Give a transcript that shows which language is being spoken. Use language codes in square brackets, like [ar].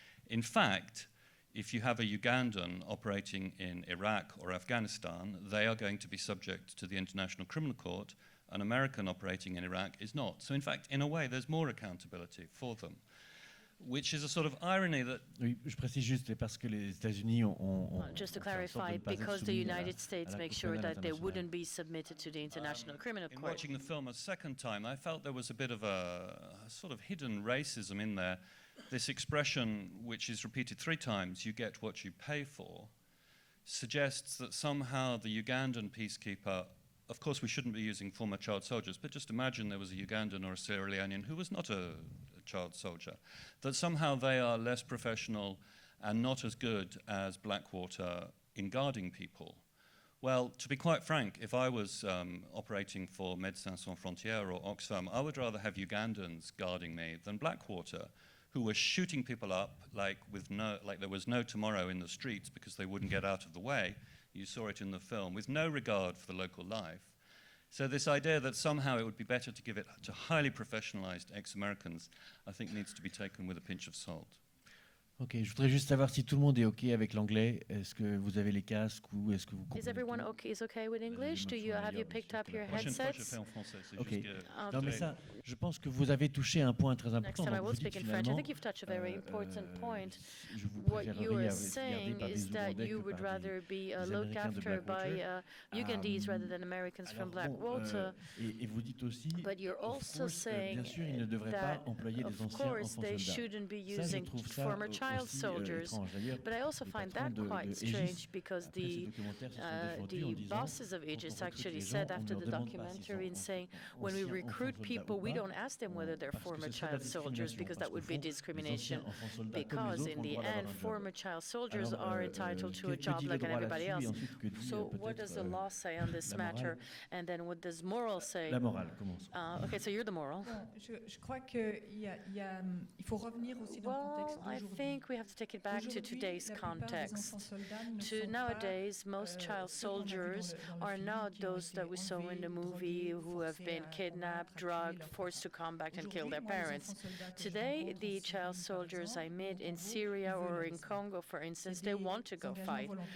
[en] In fact, if you have a Ugandan operating in Iraq or Afghanistan, they are going to be subject to the International Criminal Court. An American operating in Iraq is not. So in fact, in a way, there's more accountability for them, which is a sort of irony that... [fr] Oui, je précise juste parce que les États-Unis ont [en] just to clarify, because the United States make sure that they wouldn't be submitted to the International Criminal Court. In watching the film a second time, I felt there was a bit of a sort of hidden racism in there. This expression, which is repeated 3 times, "you get what you pay for," suggests that somehow the Ugandan peacekeeper, of course we shouldn't be using former child soldiers, but just imagine there was a Ugandan or a Sierra Leonean who was not a child soldier, that somehow they are less professional and not as good as Blackwater in guarding people. Well, to be quite frank, if I was operating for Médecins Sans Frontières or Oxfam, I would rather have Ugandans guarding me than Blackwater, who were shooting people up like there was no tomorrow in the streets because they wouldn't get out of the way. You saw it in the film, with no regard for the local life. So this idea that somehow it would be better to give it to highly professionalized ex-Americans, I think needs to be taken with a pinch of salt. [fr] Ok, je voudrais juste savoir si tout le monde est ok avec l'anglais. Est-ce que vous avez les casques ou est-ce que vous comprenez? [en] Is everyone okay with English? Have you picked up your headsets? Ok. [fr] Non mais ça, je pense que vous avez touché un point très important. [en] Next time I will speak in French. I think you've touched a very important point. What you are saying is that you would rather be looked after by Ugandese rather than Americans from Blackwater. [fr] Et vous dites aussi, [en] but you're also saying [fr] bien sûr, ils ne devraient pas employer des anciens enfants soldats. [en] They shouldn't be using former child soldiers. But I also find that quite strange because the bosses of Aegis actually said after the documentary in saying when we recruit people, we don't ask them whether they're former child soldiers because that would be discrimination. Because in the end, former child soldiers are entitled to a job like everybody else. So what does the law say on this matter? And then what does moral say? [fr] La morale commence. [en] Okay, so you're the moral. [fr] Je crois qu'il faut revenir aussi dans le contexte d'aujourd'hui. [en] We have to take it back to today's context. To nowadays, most child soldiers are not those that we saw in the movie who have been kidnapped, drugged, forced to come back and kill their parents. Today, the child soldiers I met in Syria or in Congo, for instance, they want to go fight.